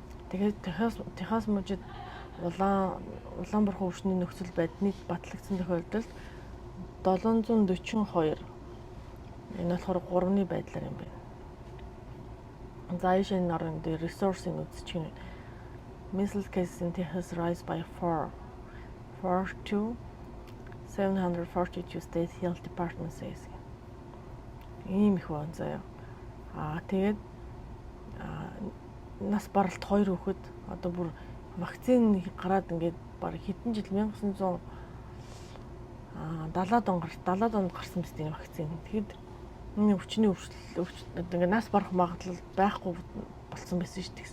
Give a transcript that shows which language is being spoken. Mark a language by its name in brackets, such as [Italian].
[Mongolian] Тэгээд Техас мужид Улаанборхон өвчний нөхцөл байдлыг батлагдсан тохиолдолд 742. Энэ болохоор 3-ны байдлаар юм байна. За ийшээ нарын дээр resource-ыг үзчих юм. [English] Measles cases in Texas rise by 4 to 742 state health department says. [Mongolian] Ийм их байна заяа. Тэгээд нас баралт 2 хүүхэд одоо бүр вакцин гараад ингээд баг хэдэн жил 1970-ад онд гарсан биз дээ вакцин. Тэгэхэд энэ өвчний өвчлөл ингээд нас барах магадлал байхгүй болсон байсан шүү дээ.